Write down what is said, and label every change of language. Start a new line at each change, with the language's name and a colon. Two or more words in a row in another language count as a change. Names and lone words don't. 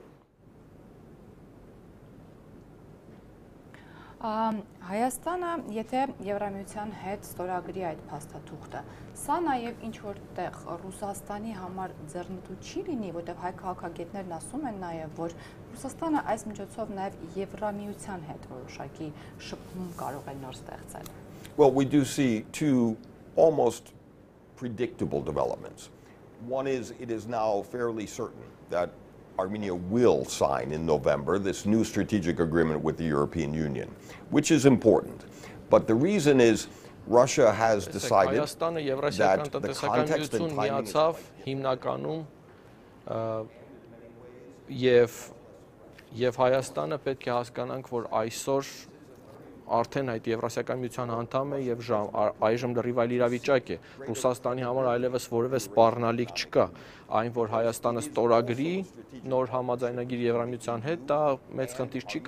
Armenian: Հայաստանը, եթե Եվրամիության հետ ստորագրի այդ փաստաթուղթը, սա նաև ինչ-որտեղ Ռուսաստանի համար ձեռնտու չի լինի, որտեղ հայ քաղաքագետներն ասում են նաև, որ Ռուսաստանը այս միջոցով նաև Եվրամիության հետ որոշակի շփում կարող է նոր ստեղծել։
English: Well, we do see two almost predictable developments. One is it is now fairly certain that Armenia will sign in November this new strategic agreement with the European Union, which is important. But the reason is Russia has decided that the context and timing
Armenian: Եվ Հայաստանը պետք է հասկանանք, որ այսօր արդեն այդ Եվրասիական միության անդամ է եւ այժմ լրիվ այլ իրավիճակ է։ Ռուսաստանի համար այլևս որևէ սպառնալիք չկա, այն որ Հայաստանը ստորագրի նոր համաձայնագիր Եվրամիության հետ, դա մեծ խնդիր չի